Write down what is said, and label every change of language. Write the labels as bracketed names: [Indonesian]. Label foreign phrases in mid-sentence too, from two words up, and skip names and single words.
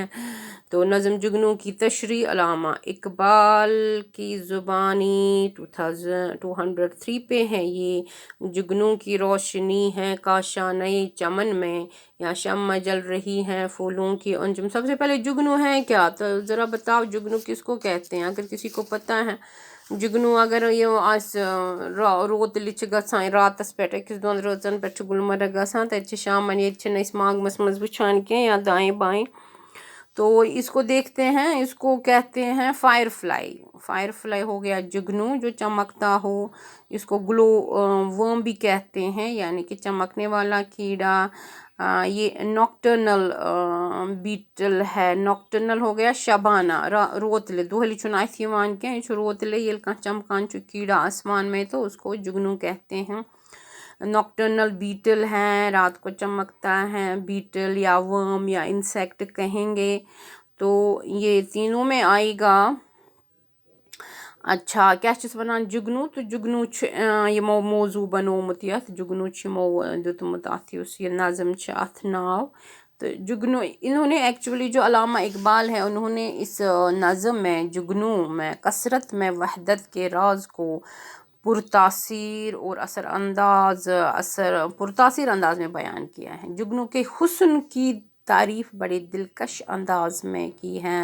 [Urdu] تو نظم جگنو کی تشریح علامہ اقبال کی زبانی 203 پہ ہے یہ۔ جگنو کی روشنی ہے کاشانۂ چمن میں، یا شمع جل رہی ہے پھولوں کی انجم۔ سب سے پہلے جگنو ہے کیا، تو ذرا بتاؤ جگنو کس کو کہتے ہیں، اگر کسی کو پتہ ہے۔ [Kashmiri] جگنو اگر یہ روت لچ گژھان راتس پہ اکس دون رٲژن پہ گلمرگ گژھان، تتہِ شامن ییٚتہِ أسۍ ماگمس منٛز وٕچھان کینٛہہ یا دائیں بائیں، [Urdu] تو اس کو دیکھتے ہیں، اس کو کہتے ہیں [English] fire fly. fire fly [Urdu] ہو گیا جگنو جو چمکتا ہو، اس کو [English] glow worm [Urdu] بھی کہتے ہیں، یعنی کہ چمکنے والا کیڑا۔ یہ [English] nocturnal beetle [Urdu] ہے، نوکٹرنل ہو گیا شبانہ، [Kashmiri] روتلے دۄہلہِ چھُنہٕ اَتھِ یِوان کینٛہہ، یہ چھُ روتلے، ییٚلہِ کانٛہہ چمکان چھُ [Urdu] کیڑا آسمان میں تو اس کو جگنو کہتے ہیں۔ [English] nocturnal beetle [Urdu] ہے، رات کو چمکتا ہے، بیٹل یا ورم یا انسیکٹ کہیں گے، تو یہ تینوں میں آئے گا۔ [Kashmiri] اچھا کیا چھس ونان جگنو، تو جگنو یمو موضوع بنومت یتھ، جگنو یمو دیتمت اتھ یس یہ نظم چھ اتھ ناو۔ [Urdu] تو جگنو انہوں نے ایکچولی جو علامہ اقبال ہے انہوں نے اس نظم میں جگنو میں کثرت میں وحدت کے راز کو پرتاثیر اور پرتاثیر انداز میں بیان کیا ہے۔ جگنو کے حسن کی تعریف بڑے دلکش انداز میں کی ہے۔